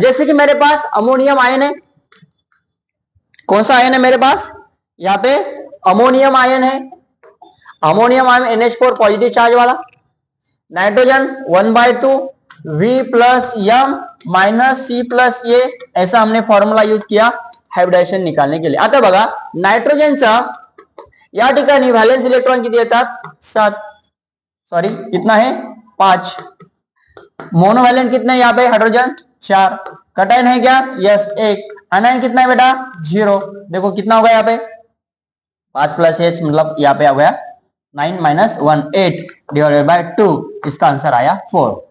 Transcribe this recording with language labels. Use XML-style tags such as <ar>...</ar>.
<hi>जैसे कि मेरे पास अमोनियम आयन है, कौन सा आयन है मेरे पास, यहाँ पे अमोनियम आयन है. Ammonium ion NH4 positive charge वाला. Nitrogen 1/2 V plus M minus C plus A, ऐसा हमने फॉर्मूला यूज किया हाइब्रिडायजेशन निकालने के लिए.</hi> <mr>आता बघा नायट्रोजनचा या ठिकाणी व्हॅलेन्स इलेक्ट्रॉन किती येतात 7,</mr> <hi>सॉरी कितना है 5, मोनोवैलेंट कितने यहाँ पे हाइड्रोजन 4, कटायन है क्या यस 1, अनायन कितना है बेटा 0। देखो कितना होगा यहाँ पे 5 + H मतलब यहाँ पे आ गया 9 - 1 8 डिवाइडेड बाय 2, इसका आंसर आया 4।</hi>